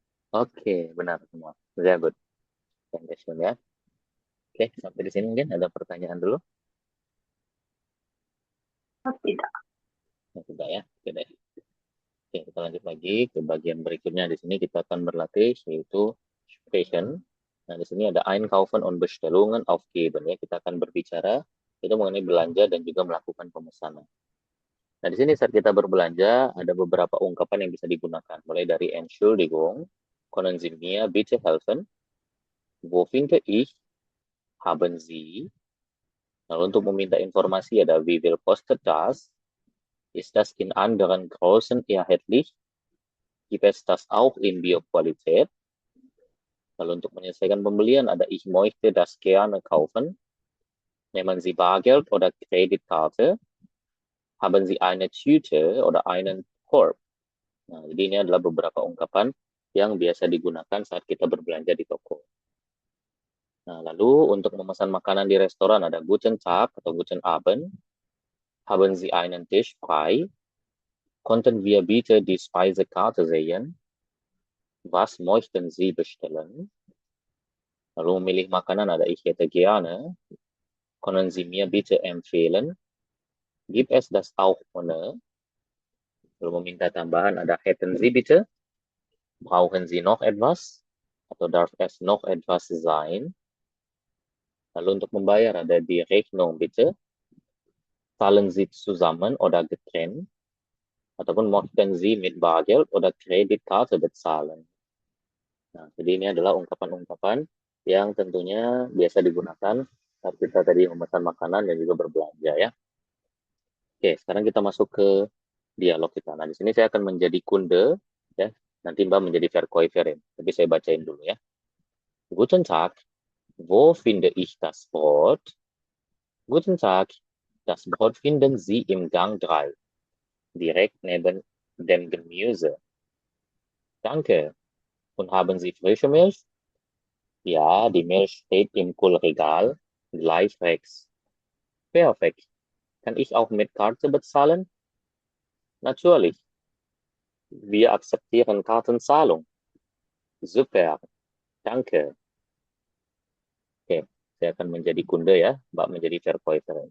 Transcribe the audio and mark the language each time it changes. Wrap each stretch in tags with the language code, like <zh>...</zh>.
<id>Oke, benar semua.</id> <en>Very good.</en> <id>Foundation ya. Oke, sampai di sini mungkin ada pertanyaan dulu. Tidak. Tidak ya. Oke deh. Oke, kita lanjut lagi ke bagian berikutnya. Di sini kita akan berlatih yaitu Sprechen. Nah, di sini ada</id> <de>Einkaufen und Bestellungen aufgeben</de> <id>ya. Kita akan berbicara itu mengenai belanja dan juga melakukan pemesanan. Nah, di sini saat kita berbelanja ada beberapa ungkapan yang bisa digunakan. Mulai dari</id> <de>Entschuldigung, können Sie mir bitte helfen? Wo finde ich? Haben Sie?</de> <id>Lalu untuk meminta informasi ada</id> <de>wie viel kostet das? Ist das in anderen Größen erhältlich? Gibt es das auch in Bioqualität?</de> <id>Lalu untuk menyelesaikan pembelian ada</id> <de>ich möchte das gerne kaufen. Nehmen Sie Bargeld oder Kreditkarte? Haben Sie eine Tüte oder einen Korb?</de> <id>Nah, jadi ini adalah beberapa ungkapan yang biasa digunakan saat kita berbelanja di toko. Nah, lalu untuk memesan makanan di restoran ada</id> <de>Guten Tag</de> <id>atau</id> <de>Guten Abend. Haben Sie einen Tisch frei? Konnten wir bitte die Speisekarte sehen? Was möchten Sie bestellen?</de> <id>Lalu memilih makanan ada</id> <de>ich hätte gerne. Können Sie mir bitte empfehlen? Gibt es das auch ohne?</de> <id>Lalu meminta tambahan ada</id> <de>hätten Sie bitte? Brauchen Sie noch etwas? Atau darf es noch etwas sein?</de> <id>Lalu untuk membayar ada</id> <de>die Rechnung bitte. Zahlen Sie zusammen oder getrennt?</de> <id>Ataupun</id> <de>möchten Sie mit Bargeld oder Kreditkarte bezahlen?</de> <id>Nah, jadi ini adalah ungkapan-ungkapan yang tentunya biasa digunakan saat kita tadi memesan makanan dan juga berbelanja ya. Oke, sekarang kita masuk ke dialog kita. Nah, di sini saya akan menjadi kunde ya. Nanti Mbak menjadi Verkäuferin. Tapi saya bacain dulu ya.</id> <de>Guten Tag, wo finde ich das Brot? Guten Tag, das Brot finden Sie im Gang 3, direkt neben dem Gemüse. Danke. Und haben Sie frische Milch? Ja, die Milch steht im Kühlregal, gleich rechts. Perfekt. Kann ich auch mit Karte bezahlen? Natürlich. Wir akzeptieren Kartenzahlung. Super. Danke.</de> <id>Oke, saya akan menjadi kunde ya, Mbak menjadi Verkäufer.</id>